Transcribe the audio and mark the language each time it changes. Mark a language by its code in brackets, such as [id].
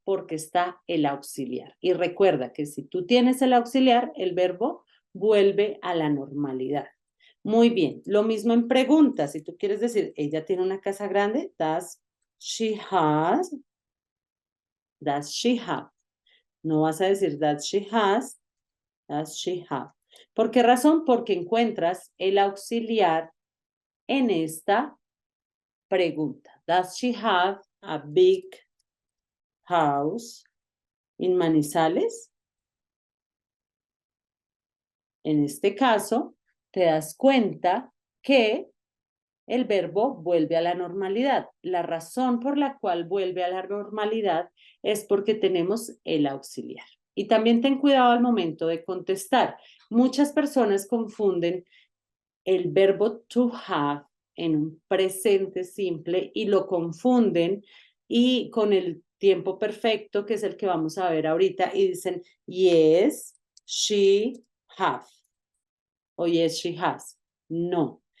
[es] Porque está el auxiliar. Y recuerda que si tú tienes el auxiliar, el verbo vuelve a la normalidad. Muy bien, lo mismo en preguntas. Si tú quieres decir, ella tiene una casa grande, [en] does she have? Does she have? [es] No vas a decir [en] that she has, does she have. [es] ¿Por qué razón? Porque encuentras el auxiliar en esta pregunta. [en] Does she have a big house in Manizales? [es] En este caso, te das cuenta que el verbo vuelve a la normalidad. La razón por la cual vuelve a la normalidad es porque tenemos el auxiliar. Y también ten cuidado al momento de contestar. Muchas personas confunden el verbo to have en un presente simple y lo confunden y con el tiempo perfecto, que es el que vamos a ver ahorita, y dicen [en] yes, she have [es] o [en] yes, she has. [es] No.